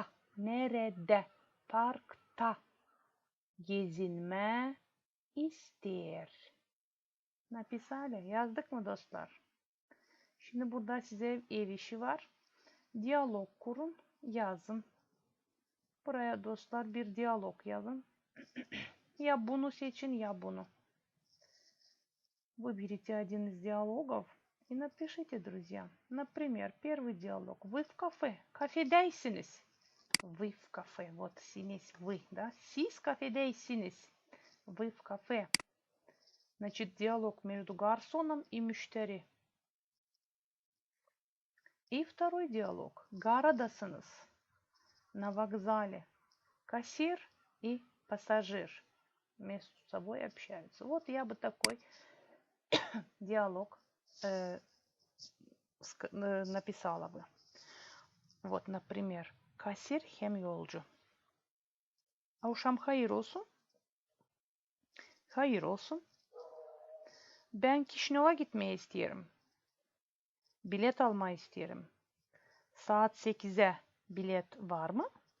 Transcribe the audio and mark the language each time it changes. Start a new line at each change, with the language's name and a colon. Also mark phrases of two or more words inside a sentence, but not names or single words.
Gagauz: Nerede? Parkta gezinme ister. Написали. Yazdık mı dostlar? Şimdi burada size ev işi var. Diyalog kurun, yazın. Buraya dostlar bir diyalog yazın. Ya bunu seçin, ya bunu.
Russian: Выберите один из диалогов и напишите, друзья. Например, первый диалог. Вы в кафе. Kafedeysiniz. Вы в кафе. Вот синись вы, да?
Gagauz: Siz kafedeysiniz.
Russian: Вы в кафе. Значит, диалог между гарсоном и müşteri. И второй диалог. Garadasınız. На вокзале. Кассир и пассажир между собой общаются. Вот я бы такой диалог написала бы. Вот, например, кассир
Gagauz: hem yolcu. Akşam hayır olsun. Hayır olsun. Ben Kişinev'a gitmeyi isterim. Bilet almayı isterim. Saat 8'e bilet var mı?